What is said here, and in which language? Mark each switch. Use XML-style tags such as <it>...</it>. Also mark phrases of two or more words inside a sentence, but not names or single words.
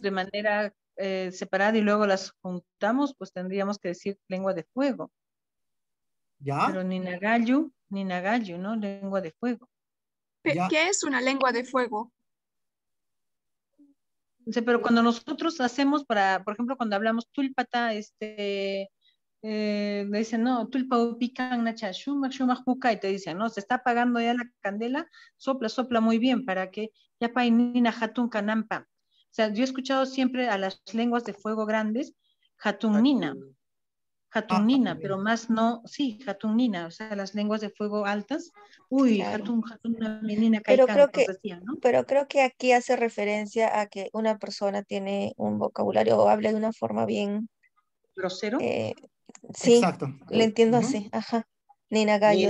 <es>de manera separada y luego las juntamos, pues tendríamos que decir lengua de fuego. ¿Ya? Pero Ninagayu, ¿no? Lengua de fuego. Ya. ¿Qué es una lengua de fuego? O sea, pero cuando nosotros hacemos para, por ejemplo, cuando hablamos tulpata, le dicen, no,</es> <qu>tulpa upican nacha, shumak, shumak puka,</qu> <es>y te dicen, no, se está apagando ya la candela, sopla muy bien para que ya</es> <qu>painina hatun kanampa.</qu> <es>O sea, yo he escuchado siempre a las lenguas de fuego grandes,</es> <qu>hatun nina,</qu> <es>Muy pero bien. más no, sí,</es> <qu>hatun nina,</qu> <es>o sea, las lenguas de fuego altas, uy, Claro.</es> <qu>hatun menina</qu> <es>Pero</es> <qu>kaikan,</qu> <es>creo nos que, decían, ¿no? pero creo que aquí hace referencia a que una persona tiene un vocabulario o habla de una forma bien, Grosero, eh, sí, Exacto. le entiendo Ujú. así, ajá. Nina Gallo, o</es>